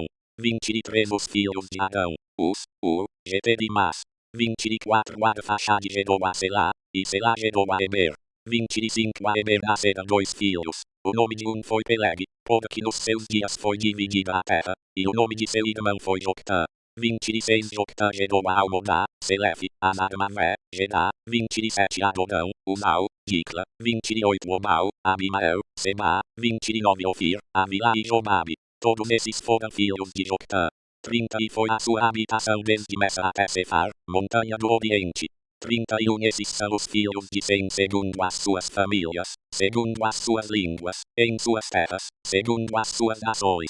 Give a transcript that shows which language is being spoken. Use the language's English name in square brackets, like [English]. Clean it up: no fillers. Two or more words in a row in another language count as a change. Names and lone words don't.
[Portuguese] 23 Os filhos de Arão, Us, Ur, Geter e Mas. 24 Arfaxade gerou a Selá, e Selá gerou a Eber. 25 A Eber nasceram 2 filhos. O nome de um foi Peleg, porque nos seus dias foi dividida a terra, e o nome de seu irmão foi Joctã. 26 Joctã gerou a Almodá, Selefe, Anarmavé, Gedá. 27 Adorão, Unal, Dicla. 28 Obal, Abimael, Seba. 29 Ofir, Avila e Jobabe. Todos esses foram filhos de Joctã. 30 E foi a sua habitação desde Messa até Cefar, montanha do Oriente. 31 Esses são os filhos de Sem segundo as suas famílias, segundo as suas línguas, em suas terras, segundo as suas nações.